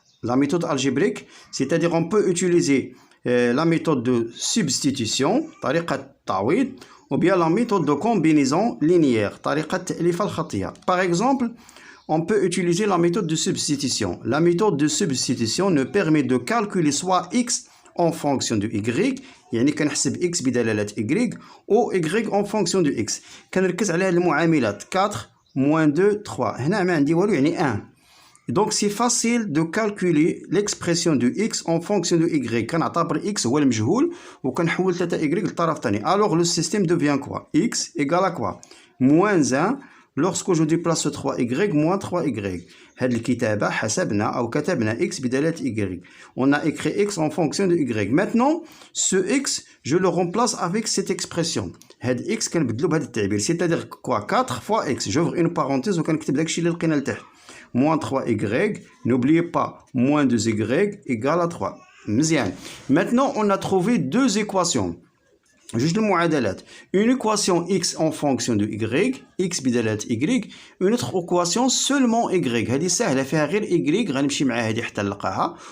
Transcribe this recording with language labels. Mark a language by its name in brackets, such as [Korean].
[French] La méthode algébrique, c'est-à-dire on peut utiliser la méthode de substitution, [Arabic] طريقة التعويض, [French] ou bien la méthode de combinaison linéaire, [Arabic] طريقة التأليف الخطية. [French] Par exemple, on peut utiliser la méthode de substitution. La méthode de substitution nous permet de calculer soit x en fonction de y, [Arabic] يعني كنحسب x بدلالة y, [French] ou y en fonction de x. [Arabic] كنركز على هاد المعاملات 4 moins 2 3. هنا ما عندي والو يعني 1. [French] Donc c'est facile de calculer l'expression de x en fonction de y. [Arabic] كنعتبر x هو المجهول وكنحول 3y للطرف الثاني. [French] Alors le système devient quoi? X égale à quoi? Moins 1 lorsque je déplace 3y moins 3y. [Arabic] هاد الكتابة حسبنا أو كتبنا x بدالة y. [French] On a écrit x en fonction de y. Maintenant ce x je le remplace avec cette expression. [Arabic] هاد x كنبدلو بهاد التعبير. [French] C'est-à-dire quoi? 4 fois x. J'ouvre une parenthèse [Arabic] وكنكتب داكشي اللي لقينا لتحت. [French] Moins 3y, n'oubliez pas, moins 2y égale à 3. [Arabic] مزيان. [French] Maintenant, on a trouvé deux équations. Juste le معادلات. Une équation x en fonction de y, [Arabic] x بدالة y. [French] Une autre équation seulement y. [Arabic] هذه سهلة فيها غير y غنمشي مع هذه حتى نلقاها.